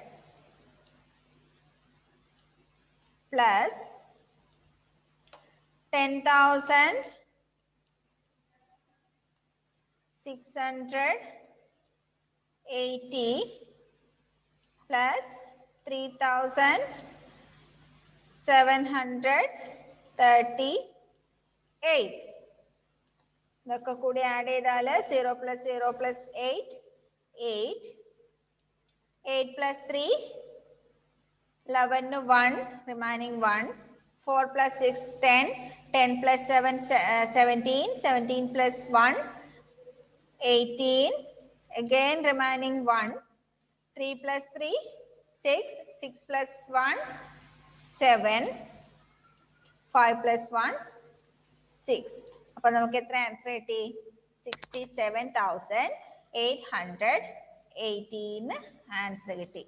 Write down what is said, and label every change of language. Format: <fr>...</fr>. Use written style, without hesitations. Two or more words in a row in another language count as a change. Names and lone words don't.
<en>plus 10,680 plus 3,738.</en> <ml>ഇതൊക്കെ കൂടി ആഡ് ചെയ്താൽ 0 plus 0 plus 8, 8.</ml> <en>8 plus 3, 11, 1, remaining 1. 4 plus 6, 10. 10 plus 7, 17. 17 plus 1, 18. Again remaining 1. 3 plus 3, 6. 6 plus 1, 7. 5 plus 1, 6.</en> <ml>അപ്പോൾ നമുക്ക് എത്ര ആൻസർ കിട്ടി? 67,818 ആൻസർ കിട്ടി.</ml>